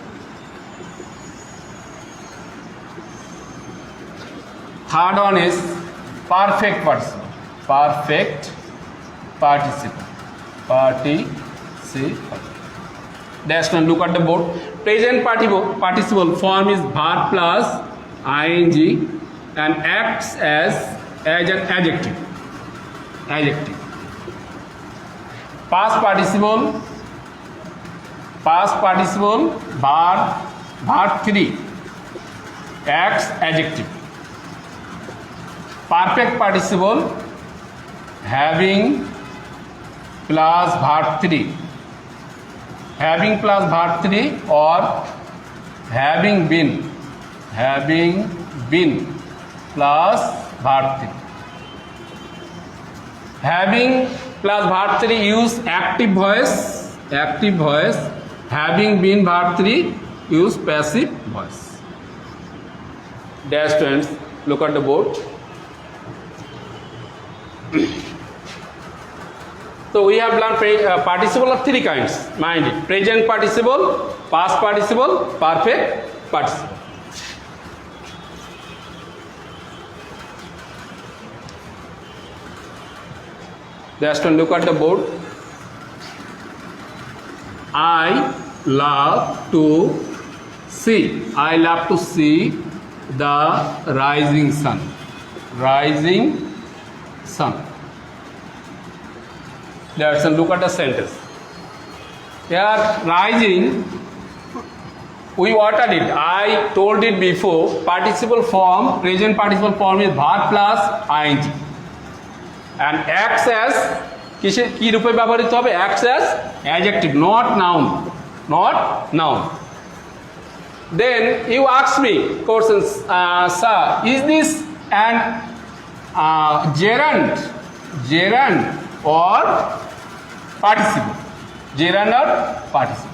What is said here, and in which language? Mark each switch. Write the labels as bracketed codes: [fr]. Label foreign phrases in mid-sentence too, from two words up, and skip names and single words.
[en] Third one is perfect participle. Next one, look at the board. Present participle form is verb plus ing and acts as an adjective. Past participle verb 3 acts adjective. Perfect participle having plus verb 3 or having been plus verb 3. Having plus verb 3 use active voice. Having been verb 3 use passive voice. Dear students, look at the board. So we have learned participle of three kinds. Mind it: present participle, past participle, perfect participle. Just look at the board. I love to see the rising sun. Let's look at the sentence. Here, rising, we watered it. I told it before. Participle form, present participle form is verb plus ing, and acts as [bn] কি রূপে ব্যবহৃত হবে? [en] Acts as adjective, not noun. Then you ask me questions, sir, is this an gerund or participle? Gerund or participle?